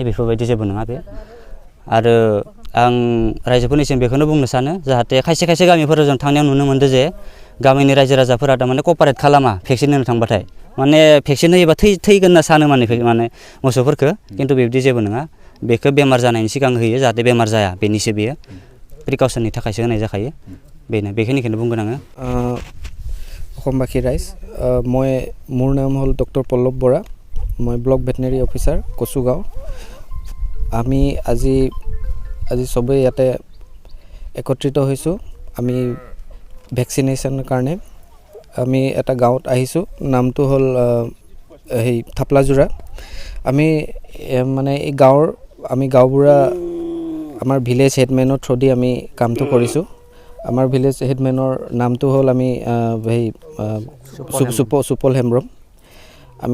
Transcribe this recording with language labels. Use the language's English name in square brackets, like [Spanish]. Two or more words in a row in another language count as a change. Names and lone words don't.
[Bodo] बेफोरबायदि जेबो नङा बे आरो आं रायजोफोरनिसिम बेखौनो बुंनो सानो जाहाथे खायसे गामिफोराव जों थांनायाव नुनो मोनदों जे गामिनि रायजो राजाफोरा थारमाने कपारेट खालामा भेक्सिन होनो थांबाथाय माने भेक्सिन होयोबा थैगोन होनना सानो माने मोसौफोरखौ खिन्थु बेबायदि जेबो नङा बेखौ बेमार जानायनि सिगां होयो जाहाथे बेमार जाया बेनिसो बेयो प्रिकसननि थाखायसो होनाय जाखायो बेखिनिखौनो बुंगोन आङो [Assamese] অসমবাসী ৰাইজ মোৰ নাম হ'ল ডক্টৰ পল্লৱ বৰা মই ব্লক ভেটেনেৰী অফিচাৰ কচুগাঁও আমি আজি সবেই ইয়াতে একত্ৰিত হৈছোঁ আমি ভেকচিনেশ্যনৰ কাৰণে আমি এটা গাঁৱত আহিছোঁ নামটো হ'ল থাপলাজোৰা আমি মানে এই গাঁওবুঢ়া আমাৰ [English] village headmen through the [Assamese] আমি কামটো কৰিছোঁ আমাৰ [English] village headmen [Assamese] নামটো হ'ল আমি সুপল হেমব্ৰম আমি